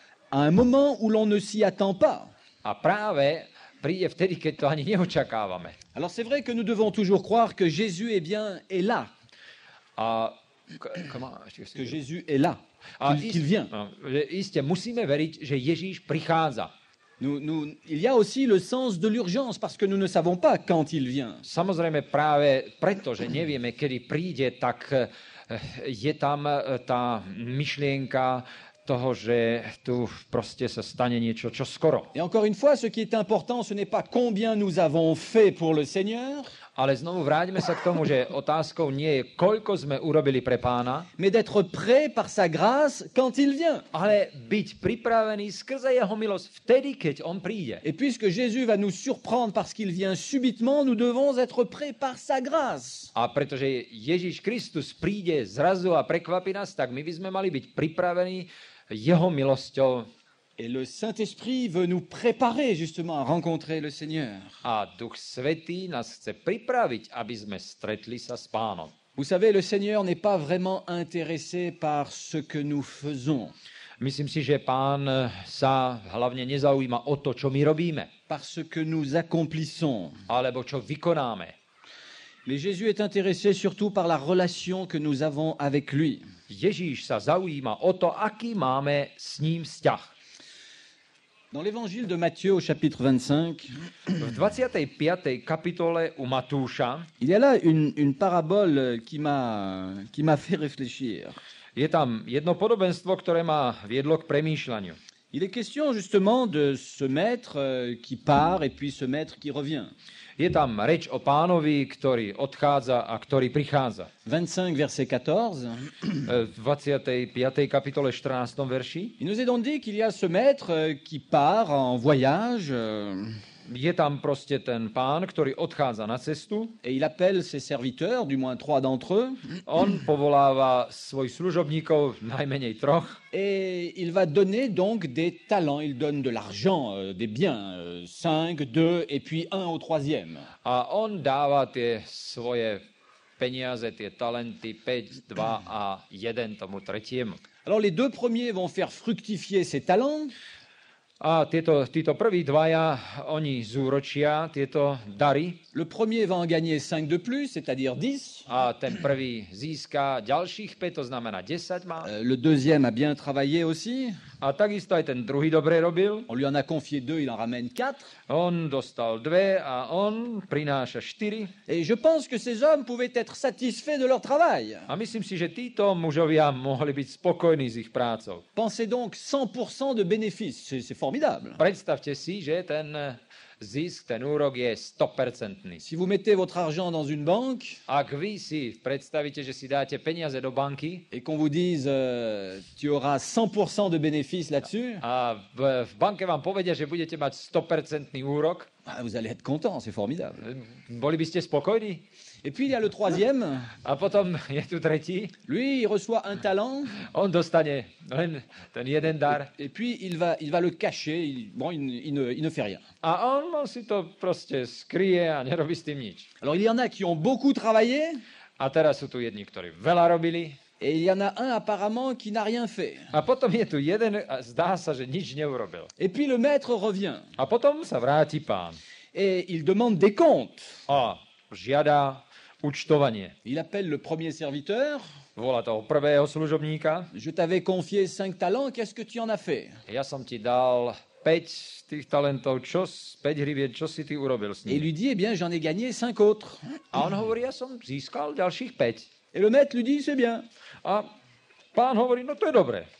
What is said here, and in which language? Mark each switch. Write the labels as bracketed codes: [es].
[fr] à un moment où l'on ne s'y attend pas. [sk] A práve príde vtedy, keď to ani neočakávame. [fr] Alors c'est vrai que nous devons toujours croire que Jésus est là, [sk] A [fr] que Jésus est là, qu'il vient. [sk] Iste, musíme veriť, že Ježíš prichádza. [fr] Il y a aussi le sens de l'urgence parce que nous ne savons pas quand il vient. [sk] Samozrejme práve preto, že nevieme, kedy príde, tak je tam tá myšlienka toho, že tu proste sa stane niečo čoskoro. [fr] Et encore une fois, ce qui est important, ce n'est pas combien nous avons fait pour le Seigneur, [sk] Ale znovu vráťme sa k tomu, že otázkou nie je, koľko sme urobili pre Pána, [fr] mais d'être prêt par sa grâce quand il vient. [sk] ale byť pripravený skrze jeho milosť vtedy, keď on príde. [fr] Et puisque Jésus va nous surprendre parce qu'il vient subitement, nous devons être prêts par sa grâce. [sk] A pretože Ježiš Kristus príde zrazu a prekvapí nás, tak my by sme mali byť pripravení jeho milosťou. [fr] Et le Saint-Esprit veut nous préparer justement à rencontrer le Seigneur. [sk] A Duch Svätý nás chce pripraviť, aby sme stretli sa s Pánom. [fr] Vous savez, le Seigneur n'est pas vraiment intéressé par ce que nous faisons, [sk] Myslím si, že Pán sa hlavne nezaujíma o to, čo my robíme, [fr] par ce que nous accomplissons. [sk] alebo čo vykonáme. [fr] Mais Jésus est intéressé surtout par la relation que nous avons avec lui. [sk] Ježíš sa zaujíma o to, aký máme s ním vzťah. [fr] Dans l'évangile de Matthieu au chapitre 25, [sk] V 25. kapitole u Matúša [fr] il y a là une parabole qui m'a fait réfléchir. [sk] je tam jedno podobenstvo, ktoré ma viedlo k premýšľaniu. [fr] Il est question justement de ce maître qui part et puis ce maître qui revient. [sk] Je tam reč o pánovi, ktorý odchádza a ktorý prichádza. [fr] 25, verset 14. [sk] V 25. kapitole 14. verši [fr] Il nous est donc dit qu'il y a ce maître qui part en voyage [sk] je tam proste ten pán, ktorý odchádza na cestu. [fr] et il appelle ses serviteurs, du moins 3 d'entre eux, [sk] On povoláva svojich služobníkov, najmenej troch, [fr] et il va donner donc des talents. Il donne de l'argent, des biens, 5, 2 et puis 1 au troisième. [sk] a on dáva tie svoje peniaze, tie talenty, 5, 2 a 1 tomu tretiemu. [fr] Alors les 2 premiers vont faire fructifier ces talents. [sk] A títo prví dvaja, oni zúročia tieto dary [fr] Le premier va en gagner 5 de plus, c'est-à-dire 10. [sk] a ten prvý získa ďalších 5, to znamená 10 má. [fr] Le deuxième a bien travaillé aussi. [sk] A takisto aj ten druhý dobre robil. [fr] On lui en a confié 2, il en ramène 4. [sk] On dostal 2 a on prináša 4. [fr] Et je pense que ces hommes pouvaient être satisfaits de leur travail. [sk] A myslím si, že títo mužovia mohli byť spokojní s ich prácou. [fr] Pensez donc 100% de bénéfices, c'est formidable. [sk] Predstavte si, že ten zisk, ten úrok je 100%. [fr] Si vous mettez votre argent dans une banque [sk] Ak vy si predstavíte, že si dáte peniaze do banky [fr] et qu'on vous dise tu auras 100% de bénéfices là-dessus, [sk] a v banke vám povedia, že budete mať 100% úrok, [fr] vous allez être content, c'est formidable. [sk] boli by ste spokojní? [fr] Et puis il y a le troisième, [sk] A potom je tu tretí, [fr] lui il reçoit un talent [sk] on dostane len ten jeden dar [fr] et puis il va le cacher, il ne fait rien. [sk] a on si to proste skrie a nerobí s tým nič. [fr] Alors il y en a qui ont beaucoup travaillé [sk] A teraz sú tu jedni, ktorí veľa robili [fr] et il y en a un apparemment qui n'a rien fait. [sk] a potom je tu jeden a zdá sa, že nič neurobil. [fr] Et puis le maître revient [sk] A potom sa vráti pán [fr] et il demande des comptes. [sk] a žiada účtovanie. [fr] Il appelle le premier serviteur. [sk] Volá toho prvého služobníka. [fr] Je t'avais confié 5 talents, qu'est-ce que tu en as fait? [sk] Ja som ti dal 5 tých talentov, 5 hrivien, čo si ty urobil s [fr] Et il [sk] nimi? [fr] lui dit, eh bien, j'en ai gagné 5 autres. [sk] A on hovorí, ja som získal ďalších 5. [fr] Et le maître lui dit, c'est bien, [sk] A pán hovorí, no to je dobré.